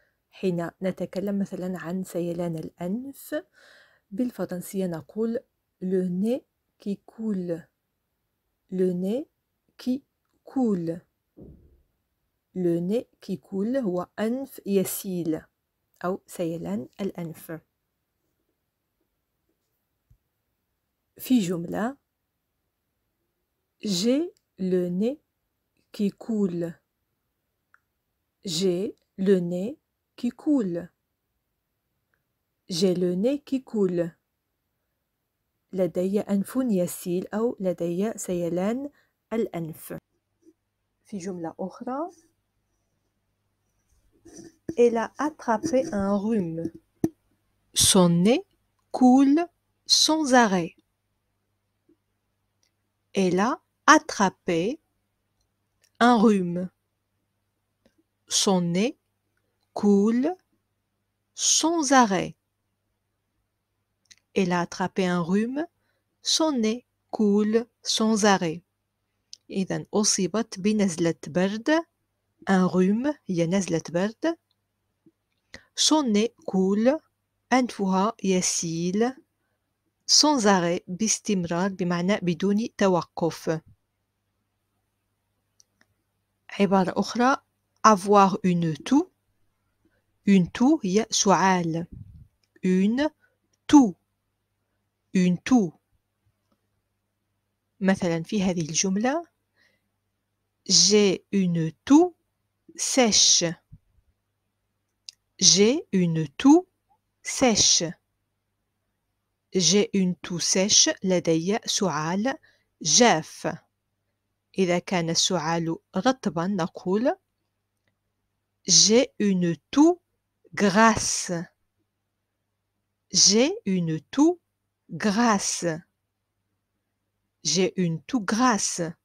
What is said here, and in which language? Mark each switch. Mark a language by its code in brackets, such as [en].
[ar] حين نتكلم مثلا عن سيلان الأنف، بالفرنسية نقول [fr] le nez qui coule. le nez qui coule. le nez qui coule [ar] هو أنف يسيل أو سيلان الأنف. في جملة [fr] j'ai le nez qui coule. j'ai le nez qui coule. j'ai le nez qui coule. [ar] لدي أنف يسيل أو لدي سيلان الأنف. في جملة أخرى [fr] elle a attrapé un rhume. son nez coule sans arrêt. elle a attrapé un rhume. son nez coule sans arrêt. elle a attrapé un rhume. son nez coule sans arrêt. [ar] إذن أصيبت بنزلة برد. [fr] un rhume [ar] هي نزلة برد. [fr] son nez coule [ar] أنفها يسيل [fr] sans arrêt [ar] باستمرار بمعنى بدون توقف. عبارة أخرى [fr] avoir une toux. une toux [ar] هي سعال. [fr] une toux. une toux. [ar] مثلا في هذه الجملة [fr] j'ai une toux sèche. j'ai une toux sèche. j'ai une toux sèche [ar] لدي سعال جاف. إذا كان السعال رطبا نقول [fr] j'ai une toux grasse. j'ai une toux grasse. j'ai une toux grasse.